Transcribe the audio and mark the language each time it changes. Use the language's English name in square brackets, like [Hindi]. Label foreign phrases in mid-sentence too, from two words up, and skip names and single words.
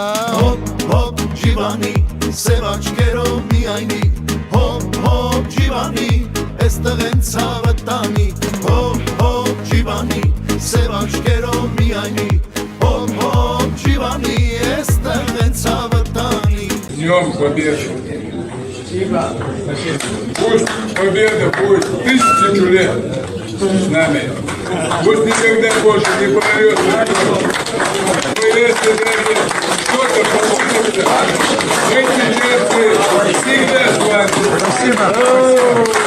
[Armenian] Հոպ, հոպ, ջիվանի, սև աչքերով միայնի Հոպ, հոպ, ջիվանի, էստեղ են ցավը տանի Հոպ, հոպ, ջիվանի, սև աչքերով միայնի Հոպ, հոպ, ջիվանի, էստեղ են ցավը տանի [Russian] Днем Победы! Пусть победа будет 1000 лет с нами. Пусть никогда больше не прорвется. Мы если что-то получится, мы сейчас всегда с вами.